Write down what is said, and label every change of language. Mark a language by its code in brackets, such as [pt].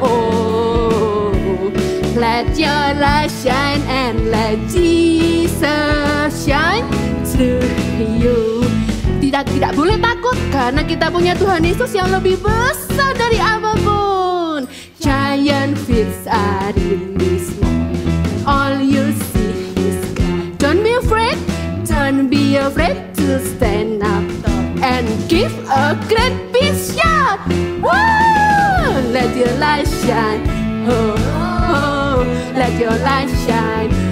[en] Oh, let your light shine and let Jesus shine through you. [id] Tidak boleh takut karena kita punya Tuhan Yesus yang lebih besar dari apapun. [en] Giant fields are really small. All you see is God. Don't be afraid. Don't be afraid to stand up and give a great big shout. Woo! Let your light shine. Oh, oh, let your light shine.